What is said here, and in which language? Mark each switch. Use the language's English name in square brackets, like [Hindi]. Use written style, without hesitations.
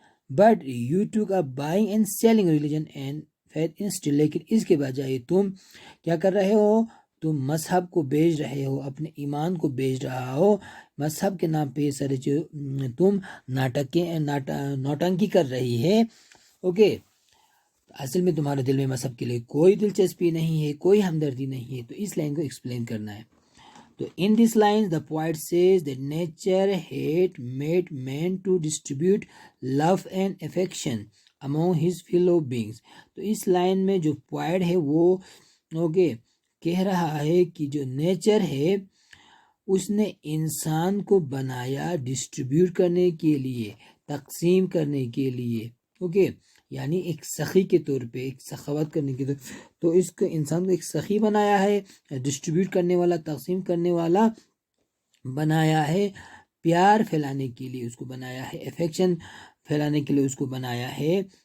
[English] but you took a buying and selling religion and faith instead, [Hindi] लेकिन इसके बजाय तुम क्या कर रहे हो, तुम मजहब को बेच रहे हो, अपने ईमान को बेच रहा हो। मजहब के नाम पे सारे जो तुम नौटंकी कर रही है। ओके, असल में तुम्हारे दिल में मजहब के लिए कोई दिलचस्पी नहीं है, कोई हमदर्दी नहीं है। तो इस लाइन को एक्सप्लेन करना है। [English] So in these lines, the poet says that nature had made man to distribute love and affection among his fellow beings. [Hindi] तो इस लाइन में जो poet है वो कह रहा है कि जो नेचर है उसने इंसान को बनाया डिस्ट्रीब्यूट करने के लिए, तकसीम करने के लिए। यानी एक सखी के तौर पे, एक सखावत करने के तौर। तो इसको इंसान को एक सखी बनाया है, डिस्ट्रीब्यूट करने वाला, तकसीम करने वाला बनाया है, प्यार फैलाने के लिए उसको बनाया है, अफेक्शन फैलाने के लिए उसको बनाया है।